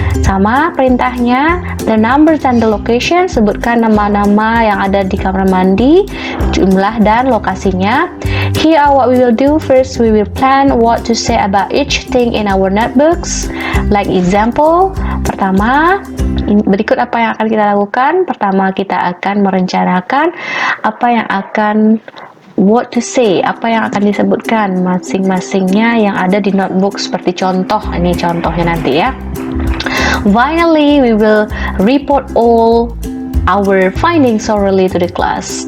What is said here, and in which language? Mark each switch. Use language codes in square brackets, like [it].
[id] Sama perintahnya, [en] the numbers and the location, [id] sebutkan nama-nama yang ada di kamar mandi, jumlah dan lokasinya. [en] Here are what we will do. First, we will plan what to say about each thing in our notebooks. Like example, [id] pertama, berikut apa yang akan kita lakukan. Pertama, kita akan merencanakan apa yang akan [en] what to say, [id] apa yang akan disebutkan masing-masingnya yang ada di notebook seperti contoh. Ini contohnya nanti ya. [en] Finally, we will report all our findings orally to the class.